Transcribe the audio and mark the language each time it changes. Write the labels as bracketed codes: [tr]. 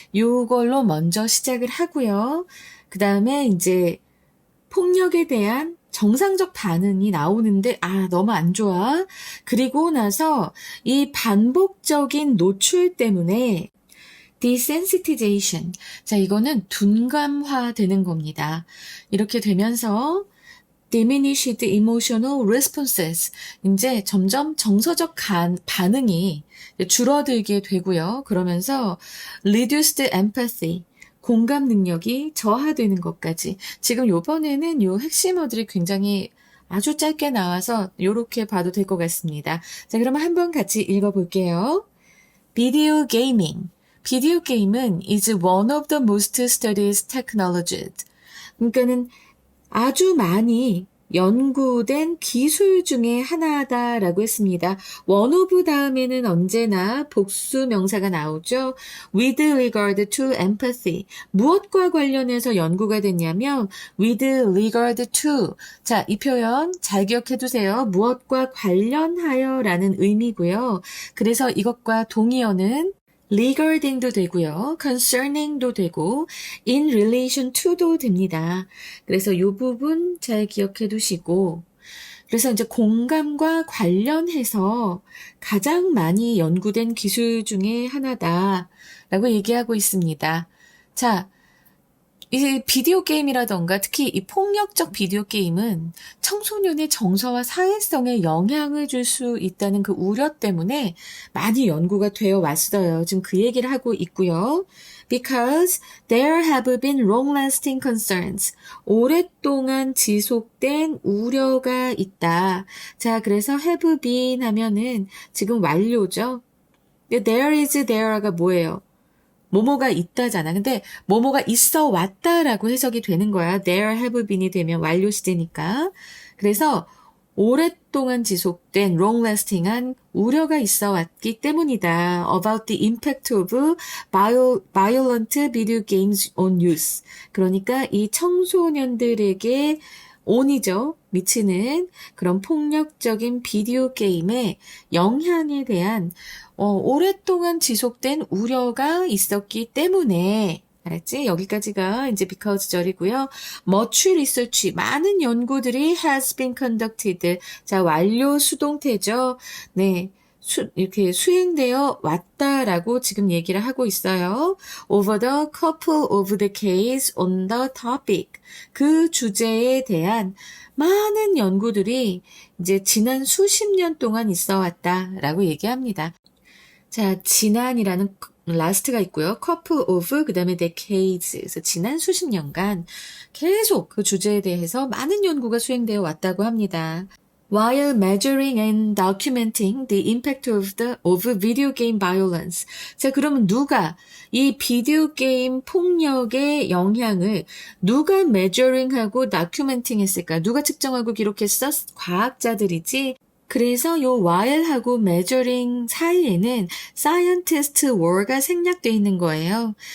[ko] 요걸로 먼저 시작을 하고요. 그다음에 이제 폭력에 대한 정상적 반응이 나오는데 너무 안 좋아. 그리고 나서 이 반복적인 노출 때문에 desensitization. 자, 이거는 둔감화 되는 겁니다. 이렇게 되면서 [en] diminished emotional responses. [ko] 이제 점점 정서적 반응이 줄어들게 되고요. 그러면서 [en] reduced empathy. [ko] 공감 능력이 저하되는 것까지. 지금 요번에는 요 핵심어들이 굉장히 아주 짧게 나와서 요렇게 봐도 될 것 같습니다. 자, 그러면 한번 같이 읽어볼게요. [en] Video gaming. [ko] 비디오 게임은 [en] is one of the most studied technologies. [ko] 그러니까는 아주 많이 연구된 기술 중에 하나다라고 했습니다. one of 다음에는 언제나 복수 명사가 나오죠. [en] with regard to empathy. [ko] 무엇과 관련해서 연구가 됐냐면 [en] with regard to. [ko] 자, 이 표현 잘 기억해 두세요. 무엇과 관련하여 라는 의미고요. 그래서 이것과 동의어는 regarding도 되고요. concerning도 되고 in relation to도 됩니다. 그래서 이 부분 잘 기억해 두시고 그래서 이제 공감과 관련해서 가장 많이 연구된 기술 중에 하나다라고 얘기하고 있습니다. 자, 이 비디오 게임이라던가 특히 이 폭력적 비디오 게임은 청소년의 정서와 사회성에 영향을 줄 수 있다는 그 우려 때문에 많이 연구가 되어 왔어요. 지금 그 얘기를 하고 있고요. [en] Because there have been long-lasting concerns. [ko] 오랫동안 지속된 우려가 있다. 자, 그래서 have been 하면은 지금 완료죠. There is there가 뭐예요? 뭐뭐가 있다잖아. 근데 뭐뭐가 있어 왔다라고 해석이 되는 거야. There have been이 되면 완료 시제니까. 그래서 오랫동안 지속된 long-lasting한 우려가 있어 왔기 때문이다. [en] About the impact of violent video games on youth. [ko] 그러니까 이 청소년들에게 on이죠. 미치는 그런 폭력적인 비디오 게임의 영향에 대한 오랫동안 지속된 우려가 있었기 때문에 알았지? 여기까지가 이제 because 절이고요. [en] much research, [ko] 많은 연구들이 [en] has been conducted. [ko] 자, 완료 수동태죠. 네. 이렇게 수행되어 왔다라고 지금 얘기를 하고 있어요. [en] Over the couple of decades on the topic. [ko] 그 주제에 대한 많은 연구들이 이제 지난 수십 년 동안 있어 왔다라고 얘기합니다. 자, 지난이라는 last가 있고요. [en] couple of, [ko] 그 다음에 [en] decades. [ko] 그래서 지난 수십 년간 계속 그 주제에 대해서 많은 연구가 수행되어 왔다고 합니다. [en] While measuring and documenting the impact of video game violence. [ko] 자, 그러면 누가 이 비디오 게임 폭력의 영향을 누가 measuring하고 documenting 했을까? 누가 측정하고 기록했어? 과학자들이지. 그래서 요 while하고 measuring 사이에는 [en] scientist were [ko] 가 생략되어 있는 거예요.